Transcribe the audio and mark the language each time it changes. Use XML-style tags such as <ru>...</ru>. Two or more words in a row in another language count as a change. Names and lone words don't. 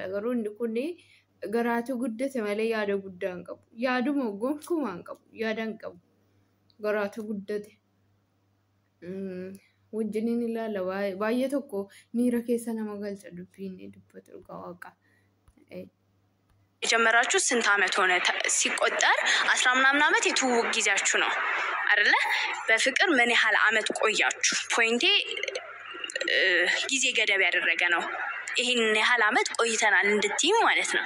<om>Garuu inni kun garaatu guddate malee yaada guddaa hin qabu. Yaaduma gonkumaa hin qabu. Yaada hin qabu. Garaatu guddate. Wajjiniin ilaala baay'ee tokko miira keessa nama galcha dubbiin dubbatu dhugaa waaqa.</om> <am>የጀመራችሁ ስንት ዓመት ሆነ ሲቆጠር 10 ምናምን ዓመት የትውውቅ ጊዜያችሁ ነው አይደለ? በፍቅር ምን ያህል ዓመት ቆያችሁ? ፖይንቴ ጊዜ ገደብ ያደረገ ነው። ይሄን ያህል ዓመት ቆይተናል እንድትይ ማለት ነው።</am>